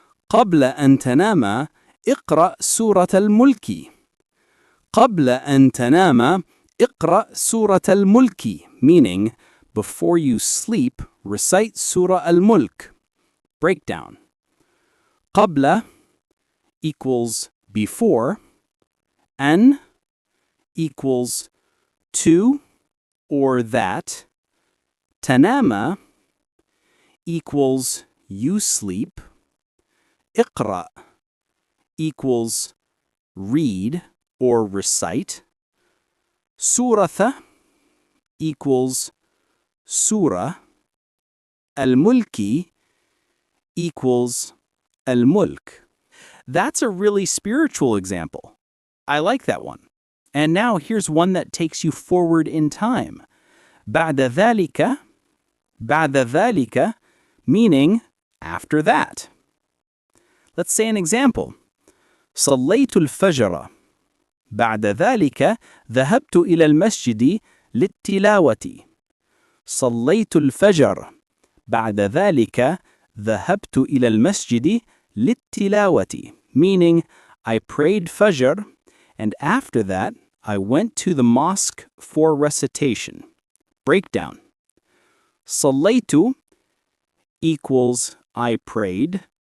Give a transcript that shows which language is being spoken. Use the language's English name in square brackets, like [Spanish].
[Arabic] قبل أن تنام اقرأ سورة الملك. قبل أن تنام اقرأ سورة الملك, [English] meaning before you sleep, recite Surah al-Mulk. Breakdown. قبل equals before. أن equals to or that. تنام equals you sleep. اقرأ equals read or recite. سورة equals surah. الملك equals al-mulk. That's a really spiritual example. I like that one. And now here's one that takes you forward in time. [Arabic] بعد ذلك, بعد ذلك, [English] meaning after that. Let's say an example. [Arabic] صليت الفجر. بعد ذلك ذهبت إلى المسجد للتلاوة. صليت الفجر. بعد ذلك ذهبت إلى المسجد للتلاوة, [English] meaning I prayed Fajr, and after that I went to the mosque for recitation. Breakdown. صليت equals I prayed.